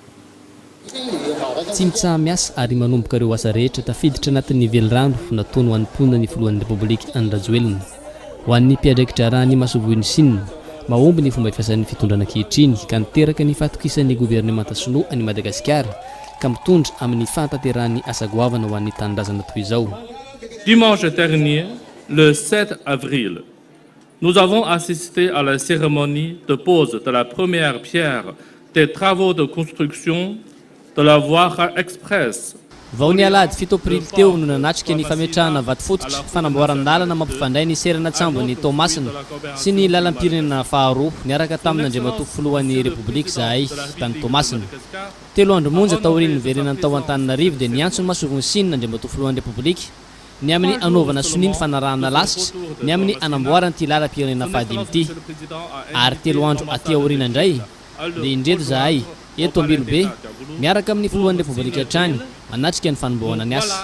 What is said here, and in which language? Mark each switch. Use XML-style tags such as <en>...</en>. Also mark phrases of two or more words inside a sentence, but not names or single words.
<mg>Tsy mitsaha miasa ary manomboka ireo asa rehetra tafiditra anatin'ny velirano nataony ho an'ny mponina ny filohan'ny Repoblika Andrajoelina. Ho an'ny mpiadraikitra rahany masovoiny sinina mahomby ny fomba fiasan'ny fitondrana ankehitriny ka niteraka ny fatokisan'ny gouvernemanta sinoa any Madagasikara ka mitondra amin'ny fantanterahany asa goavana ho an'ny tanindrazana toy izao.</mg> <fr>Dimanche dernier, le 7 avril, nous avons assisté à la cérémonie de pose de la première pierre des travaux de construction de la voie express.</fr> <mg>Vao ny alady 7 aprily teo no nanatrika ny fametrahana vato fototra fanamboarana lalana mampifandray ny serana tsambony Tomasina sy ny lalam-pirenena faharoa niaraka tamin'ny andriamatoa filohan'ny Repoblika zahay tany Tomasina. 3 andro monja taorian'ny verenany tao Antananarivo dia niantsony masoviny sinina andriamatoa filohan'ny Repoblika ny amin'ny anaovana soniny fanarahana lasitra ny amin'ny anamboarana ty lalam-pirenena fahadimy ity ary 3 andro aty aoriana indray dia indreto zahay eto Ambilobe miaraka amin'ny filohan'ny Repoblika hatrany manatrika ny fanomboana ny asa.</mg>